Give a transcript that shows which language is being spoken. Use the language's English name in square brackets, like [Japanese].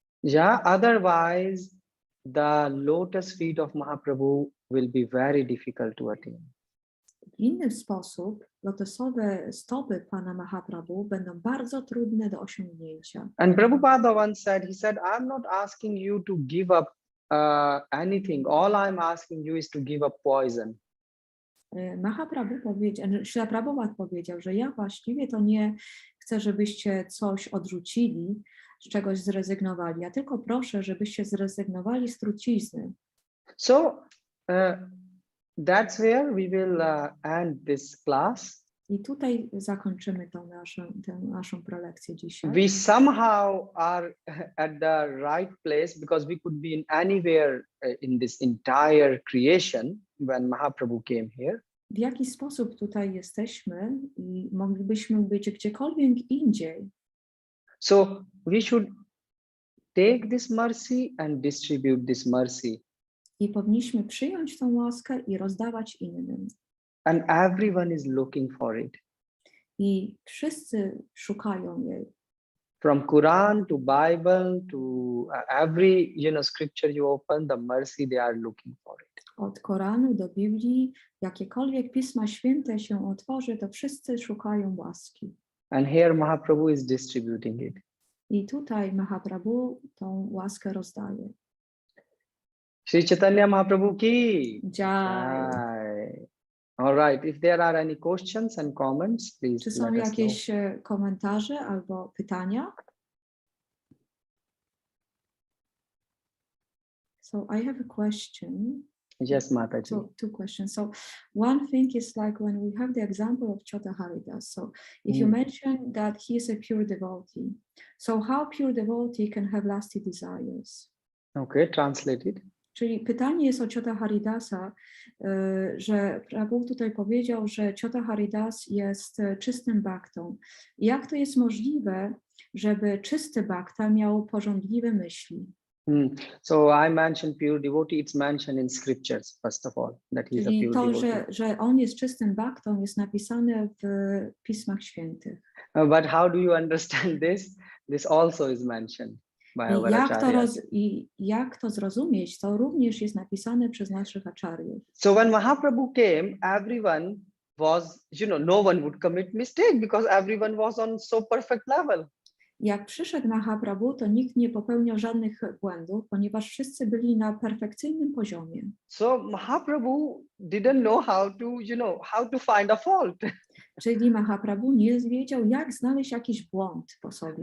[English] Yeah, otherwise the lotus feet of Mahaprabhu will be very difficult to attain. [Polish] W inny sposób lotosowe stopy Pana Mahaprabhu będą bardzo trudne do osiągnięcia. [English] And Prabhupada once said, he said, I'm not asking you to give up anything. All I'm asking you is to give up poison. [Polish] Mahaprabhu powiedział, Śrila Prabhupada powiedział, że ja właściwie to nie chcę, żebyście coś odrzucili, z czegoś zrezygnowali. Ja tylko proszę, żebyście zrezygnowali z trucizny. [English] So that's where we will end this class. [Polish] I tutaj zakończymy tę naszą prelekcję dzisiaj. [English] We somehow are at the right place because we could be in anywhere in this entire creation when Mahaprabhu came here. [Polish] W jaki sposób tutaj jesteśmy i moglibyśmy być gdziekolwiek indziej. [English] So we should take this mercy and distribute this mercy. [Polish] I powinniśmy przyjąć tę łaskę i rozdawać innym. [English] And everyone is looking for it. [Polish] I wszyscy szukają jej. [English] From Quran to Bible to every scripture you open, the mercy they are looking for it. [Polish] Od Koranu do Biblii, jakiekolwiek Pisma Święte się otworzy, to wszyscy szukają łaski. [English] And here Mahaprabhu is distributing it. [Polish] I tutaj Mahaprabhu tą łaskę rozdaje. [Hindi] Shri Chaitanya Mahaprabhu ki Jai. Jai. [English] All right, if there are any questions and comments, please [Polish] Czy są [English] let us know. [Polish] jakieś komentarze albo pytania? [English] So I have a question. Yes, Mataji. So two questions. So one thing is like when we have the example of Chota Haridas. So if you mention that he is a pure devotee, so how pure devotee can have lasting desires? Okay, translate it. [Polish] Czyli pytanie jest o Chota Haridasa, że Prabhu tutaj powiedział, że Chota Haridas jest czystym baktą. Jak to jest możliwe, żeby czysty bakta miał porządliwe myśli? [English] So I mentioned pure devotee, it's mentioned in scriptures, first of all, that he's a [Polish] Czyli [English] pure [Polish] to, [English] devotee. [Polish] że on jest czystym baktą, jest napisane w Pismach Świętych. [English] But how do you understand this? This also is mentioned by our acharyas. [Polish] I jak to zrozumieć, to również jest napisane przez naszych acharyów. [English] So when Mahaprabhu came, everyone was, no one would commit mistake because everyone was on so perfect level. [Polish] Jak przyszedł Mahaprabhu, to nikt nie popełniał żadnych błędów, ponieważ wszyscy byli na perfekcyjnym poziomie. [English] So Mahaprabhu didn't know how to find a fault. [Polish] Czyli Mahaprabhu nie wiedział, jak znaleźć jakiś błąd po sobie.